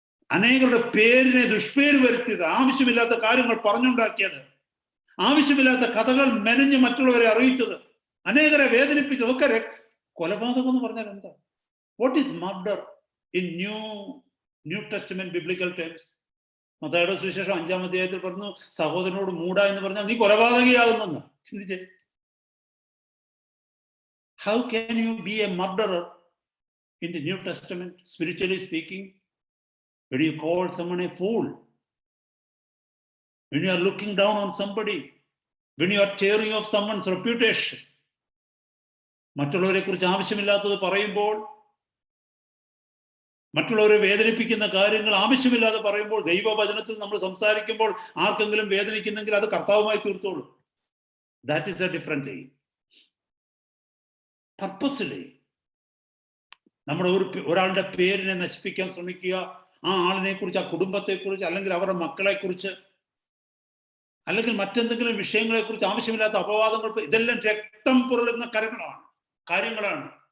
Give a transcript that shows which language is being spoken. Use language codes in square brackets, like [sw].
[ml] അനേകരുടെ പേരിനെ ദുഷ്പേര് വരുത്തിയത്, ആവശ്യമില്ലാത്ത കാര്യങ്ങൾ പറഞ്ഞുണ്ടാക്കിയത്, ആവശ്യമില്ലാത്ത കഥകൾ മെനഞ്ഞ് മറ്റുള്ളവരെ അറിയിച്ചത്, അനേകരെ വേദനിപ്പിച്ചതൊക്കെ കൊലപാതകം എന്ന് പറഞ്ഞാൽ എന്താ? [en] What is murder in New Testament biblical terms? [ml] മത്തായിയുടെ സുവിശേഷം 5-ാം അധ്യായത്തിൽ പറഞ്ഞു, സഹോദരനോട് മൂട എന്ന് പറഞ്ഞാൽ നീ കൊലപാതകയാകുന്നെന്ന്. ചിന്തിച്ചേ, [en] how can you be a murderer in the New Testament, spiritually speaking, when you call someone a fool, when you are looking down on somebody, when you are tearing off someone's reputation, [ml] മറ്റുള്ളവരെ കുറിച്ച് ആവശ്യമില്ലാത്തത് പറയുമ്പോൾ, മറ്റുള്ളവരെ വേദനിപ്പിക്കുന്ന കാര്യങ്ങൾ ആവശ്യമില്ലാതെ പറയുമ്പോൾ, ദൈവവചനത്തിൽ നമ്മൾ സംസാരിക്കുമ്പോൾ ആർക്കെങ്കിലും വേദനിക്കുന്നെങ്കിൽ അത് കർത്താവുമായി തീർത്തോളൂ. [en] That is a different thing. [ml] Purposely നമ്മുടെ ഒരാളുടെ പേരിനെ നശിപ്പിക്കാൻ ശ്രമിക്കുക, ആ ആളിനെ കുറിച്ച്, ആ കുടുംബത്തെക്കുറിച്ച്, അല്ലെങ്കിൽ അവരുടെ മക്കളെക്കുറിച്ച്, അല്ലെങ്കിൽ മറ്റെന്തെങ്കിലും വിഷയങ്ങളെക്കുറിച്ച് ആവശ്യമില്ലാത്ത അപവാദങ്ങൾ, ഇതെല്ലാം രക്തം പുരളുന്ന കാര്യങ്ങളാണ്.